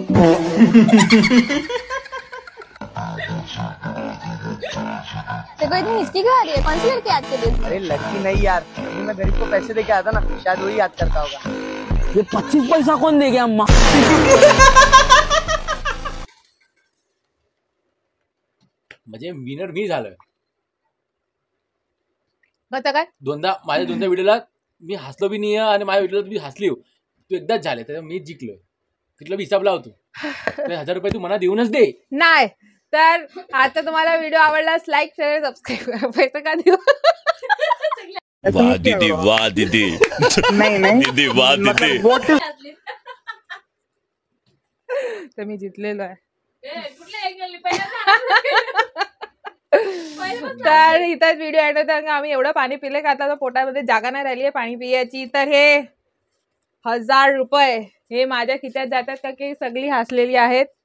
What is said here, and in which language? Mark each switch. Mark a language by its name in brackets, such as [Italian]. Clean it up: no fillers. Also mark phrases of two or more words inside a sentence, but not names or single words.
[Hindi] देखो इतनी हिचकी क्यों आ रही है? कौन सी लड़की याद कर रही है? अरे लड़की नहीं यार, अभी मैं गरीब को पैसे देके आया था ना, शायद वही याद करता होगा। ये 25 पैसा कौन दे गया अम्मा? [Marathi] म्हणजे विनर मी झालोय. कसं काय माझ्या दोनदा व्हिडिओला मी हसलो बी नाही आणि माझ्या व्हिडिओला तुम्ही हसली हो. तू एकदाच झाले तर मी जिंकलोय. तिथला हिसाब लावतो. 1000 रुपये तू मला देऊनच दे. नाही तर आता तुम्हाला व्हिडिओ आवडलास [English] like share subscribe [Marathi] करा. पैसे का देऊ? [Hindi] वाह दीदी वाह दीदी नहीं दीदी वाह दीदी. [Marathi] तर मी जिंकलेलो आहे. कुठल्या एक गेली पहिल्यांदा तर इथंच [English] video end [Marathi] होता. आम्ही एवढं पाणी पिले का आता पोटामध्ये जागा नाही राहिली आहे पाणी पियाची. तर हे 1000 रुपये हे माझ्या खिशात जातात का की सगळी हसलेली आहेत.